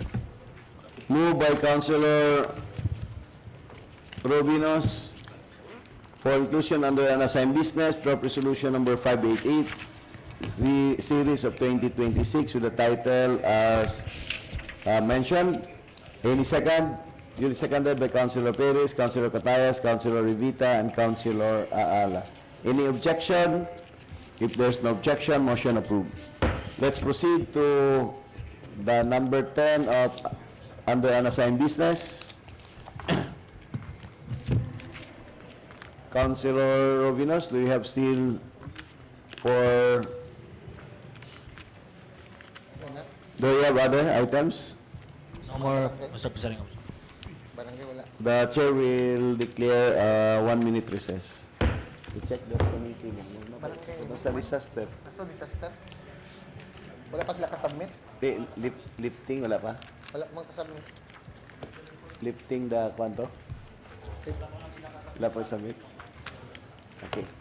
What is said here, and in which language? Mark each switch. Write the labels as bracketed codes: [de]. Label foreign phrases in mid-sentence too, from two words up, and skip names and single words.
[en] Moved by Councilor Rubinos for inclusion under unassigned business, draft resolution number 588, the series of 2026 with the title as mentioned. Any second? Duly seconded by Councilor Perez, Councilor Catayas, Councilor Rivita, and Councilor Aala. Any objection? If there's no objection, motion approved. Let's proceed to the number 10 of under unassigned business. Councilor Rubinos, do you have still for... Do you have other items? No more, Mr. Presiding Officer. [ceb] Barangay wala. [en] The chair will declare a 1-minute recess. To check the committee. Sa disaster. [ceb] Kaso disaster? Wala pa sila kasubmit? Lifting, wala pa? Wala mang kasubmit. Lifting the kwanto? Wala pa submit? [en] Okay.